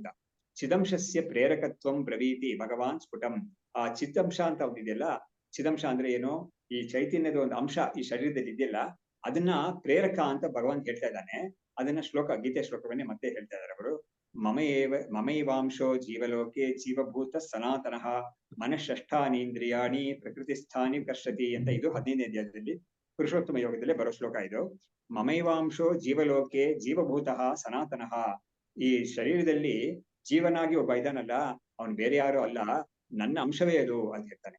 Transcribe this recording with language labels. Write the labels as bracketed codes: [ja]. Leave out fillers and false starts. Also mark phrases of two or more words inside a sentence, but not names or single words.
[sa] ಚಿದಂಶಸ್ಯ ಪ್ರೇರಕತ್ವಂ ಬ್ರವೀತಿ ಭಗವಾನ್ ಸ್ಫುಟಂ. [kn] ಆ ಚಿತ್ತಂಶ ಅಂತ ಒಂದಿದೆಯಲ್ಲ, ಚಿದಂಶ ಅಂದ್ರೆ ಏನು, ಈ ಚೈತನ್ಯದ ಒಂದು ಅಂಶ ಈ ಶರೀರದಲ್ಲಿ ಇದೆಯಲ್ಲ, ಅದನ್ನ ಪ್ರೇರಕ ಅಂತ ಭಗವಾನ್ ಹೇಳ್ತಾ ಇದ್ದಾನೆ. ಅದನ್ನ ಗೀತೆ ಶ್ಲೋಕವನ್ನೇ ಮತ್ತೆ ಹೇಳ್ತಾ ಇದ್ದಾರೆ ಅವರು. [sa] ಮಮೈವಾಂಶೋ ಜೀವಲೋಕೆ ಜೀವಭೂತ ಸನಾತನಃ ಮನಃಷ್ಠಾನೀಂದ್ರಿಯಾಣಿ ಪ್ರಕೃತಿಸ್ಥಾನಿ ಕರ್ಷತಿ [kn] ಅಂತ, ಇದು 15ನೇ ಅಧ್ಯಾಯದಲ್ಲಿ ಪುರುಷೋತ್ತಮ ಯೋಗದಲ್ಲೇ ಬರೋ ಶ್ಲೋಕ ಇದು. [sa] ಮಮೈವಾಂಶೋ ಜೀವಲೋಕೆ ಜೀವಭೂತಃ ಸನಾತನಃ. [kn] ಈ ಶರೀರದಲ್ಲಿ ಜೀವನಾಗಿ ಒಬ್ಬ ಇದಾನಲ್ಲ, ಅವನು ಬೇರೆ ಯಾರು ಅಲ್ಲ, ನನ್ನ ಅಂಶವೇ ಅದು ಅಂತ ಹೇಳ್ತಾನೆ.